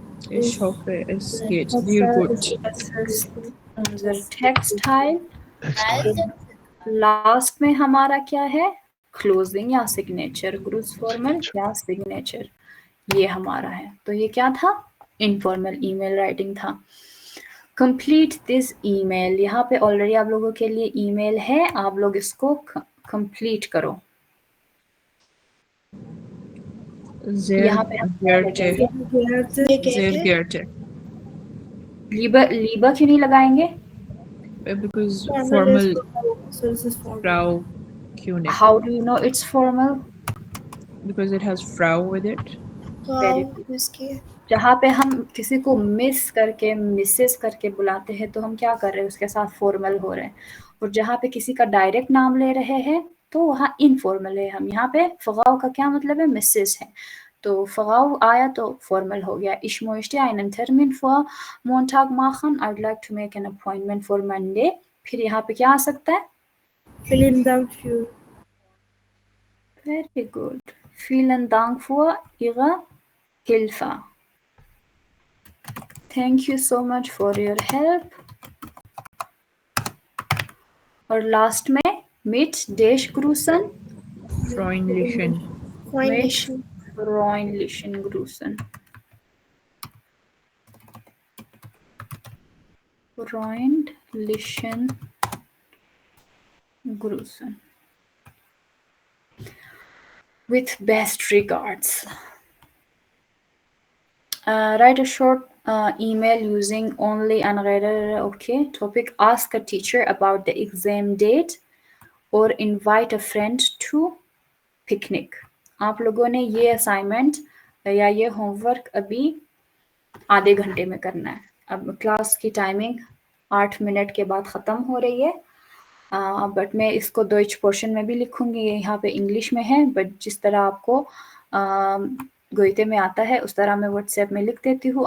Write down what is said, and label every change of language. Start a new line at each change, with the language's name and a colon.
German: Ich hoffe, es geht dir gut. unser Textile.
Hindi: Last में हमारा क्या है, क्लोजिंग या सिग्नेचर, ग्रूस फॉर्मल या सिग्नेचर, ये हमारा है. तो ये क्या था, इनफॉर्मल ईमेल राइटिंग था.
English: Complete this email.
Hindi: यहाँ पे ऑलरेडी आप लोगों के लिए ईमेल है, आप लोग इसको कंप्लीट करो.
German: Sehr
Hindi: यहाँ पे
German: geehrte. Sehr geehrte.
Hindi: लीबा क्यों नहीं लगाएंगे,
English: Because formal Frau Kunig. how do you know it's formal? Because it has Frau with it. Very good.
Hindi: जहाँ पे हम किसी को मिस करके मिसेस करके बुलाते हैं तो हम क्या कर रहे हैं, उसके साथ फॉर्मल हो रहे हैं. और जहाँ पे किसी का डायरेक्ट नाम ले रहे हैं तो वहाँ इनफॉर्मल है. हम यहाँ पे फगाव का क्या मतलब है, मिसेस है. तो फगाव आया तो फॉर्मल हो गया.
German: Ich möchte einen Termin für Montag machen.
English: I'd like to make an appointment for Monday.
Hindi: फिर यहाँ पे क्या आ सकता है,
German: Vielen Dank für.
English: Very good.
German: Vielen Dank für Ihre Hilfe.
English: Thank you so much for your help.
Hindi: और last में
German: mit dash grüßen, Freundlichen. mit freundlichen Grüßen. Freundlichen Grüßen.
English: With best regards. Write a short email using only unread. Okay. Topic: ask a teacher about the exam date or invite a friend to picnic.
Hindi: आप लोगों ने ये assignment या ये homework अभी आधे घंटे में करना है. अब क्लास की टाइमिंग 8 मिनट के बाद ख़त्म हो रही है. बट मैं इसको डॉइच पोर्शन में भी लिखूंगी, यहाँ पे इंग्लिश में है, बट जिस तरह आपको गोइते में आता है उस तरह मैं व्हाट्सएप में लिख देती हूँ।